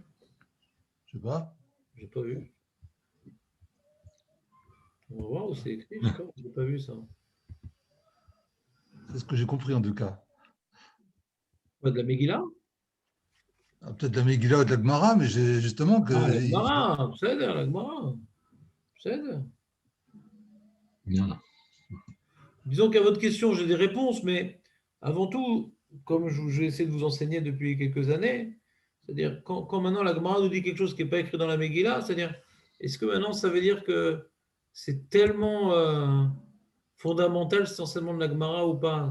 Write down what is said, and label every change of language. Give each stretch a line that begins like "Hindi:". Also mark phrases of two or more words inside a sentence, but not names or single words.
French: Je sais pas. J'ai pas vu. On va voir où c'est écrit, je sais pas, j'ai pas vu ça. C'est ce que j'ai compris en tout cas. Pas de la Megillah? Ah, peut-être la Megillah ou de la Gemara, mais j'ai justement que. Ah, la Gemara, בסדר, la Gemara. בסדר. Bien. Disons qu'à votre question, j'ai des réponses, mais avant tout, comme je vais essayer de vous enseigner depuis quelques années, c'est-à-dire quand maintenant la Gemara nous dit quelque chose qui n'est pas écrit dans la Megillah, c'est-à-dire, est-ce que maintenant ça veut dire que c'est tellement fondamental cet enseignement de la Gemara ou pas?